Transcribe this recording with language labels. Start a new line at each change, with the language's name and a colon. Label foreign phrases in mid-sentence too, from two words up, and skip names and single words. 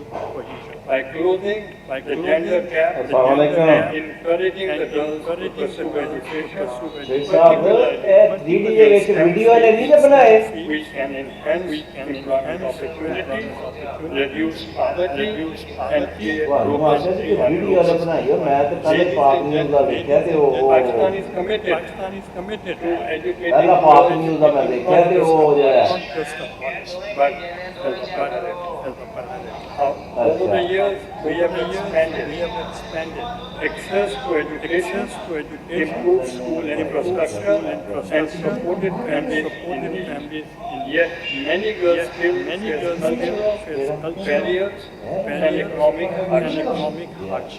English: By closing the gender gap and encouraging the girls to pursue education, we can enhance employment opportunities, reduce poverty and create
Punjabi: ਤੁਹਾਨੂੰ ਆਖਿਆ ਸੀ ਕਿ ਵੀਡੀਓ ਵਾਲੇ ਬਣਾਈ ਹੋ ਮੈਂ ਤਾਂ ਕੱਲ ਪਾਕ ਨਿਊਜ਼ ਦਾ ਵੇਖਿਆ ਤੇ ਉਹ
English: Pakistan is committed to educating
Punjabi: ਪਹਿਲਾ ਪਾਕ ਨਿਊਜ਼ ਦਾ ਮੈਂ ਦੇਖਿਆ ਤੇ ਉਹ ਜਿਹੜਾ
English: but over the years we have expanded access to education, improved school infrastructure and supported families in need. Yet many girls still face cultural barriers and economic hardship.